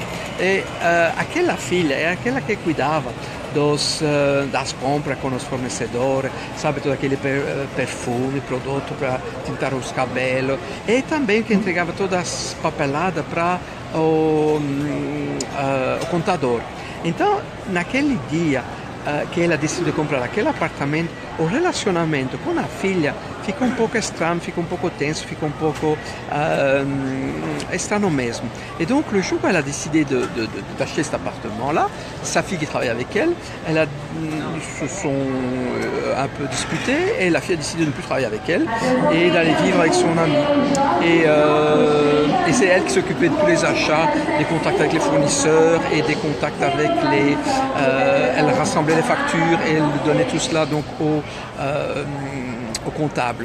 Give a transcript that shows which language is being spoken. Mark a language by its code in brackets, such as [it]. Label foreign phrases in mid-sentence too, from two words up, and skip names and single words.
[pt] E aquela filha é aquela que cuidava das compras com os fornecedores, sabe, todo aquele perfume, produto para tintar os cabelos, e também que entregava todas as papeladas para o contador. Então, naquele dia que ela decidiu comprar aquele apartamento, o relacionamento com a filha fica um pouco estranho, fica um pouco tenso, fica um pouco estranho mesmo. [fr] Et donc le jour où elle a décidé d'acheter cet appartement-là, sa fille qui travaille avec elle, se sont un peu disputés et la fille a décidé de ne plus travailler avec elle et d'aller vivre avec son amie. Et c'est elle qui s'occupait de tous les achats, des contacts avec les fournisseurs et des contacts avec elle rassemblait les factures et elle donnait tout cela donc au comptable.